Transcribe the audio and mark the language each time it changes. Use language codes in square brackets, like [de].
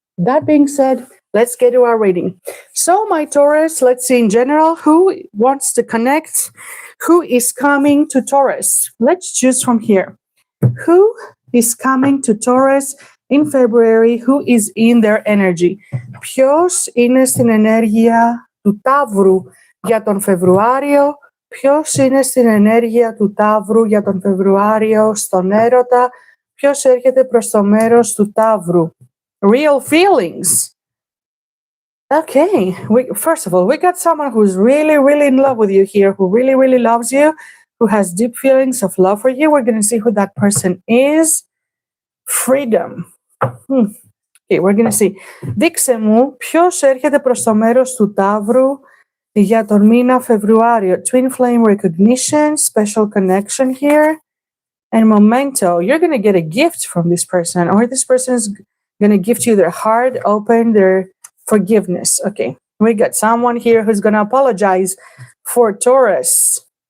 [en] That being said, let's get to our reading. So my Taurus, let's see in general, who wants to connect? Who is coming to Taurus? Let's choose from here. Who is coming to Taurus in February? Who is in their energy? [el] Ποιος είναι στην ενέργεια του Ταύρου για τον Φεβρουάριο? Ποιος είναι στην ενέργεια του Ταύρου για τον Φεβρουάριο στον έρωτα? Ποιος έρχεται προς το μέρος του Ταύρου? [en] Real feelings. Okay, first of all, we got someone who's really, really in love with you here, who really, really loves you, who has deep feelings of love for you. We're going to see who that person is. Freedom. Okay, we're going to see. [el] Δείξε μου ποιος έρχεται προς το μέρος του Ταύρου για τον μήνα Φεβρουάριο. [en] Twin flame recognition, special connection here, and memento. You're going to get a gift from this person, or this person is going to gift you their heart, open their forgiveness. Okay, we got someone here who's going to apologize for Taurus.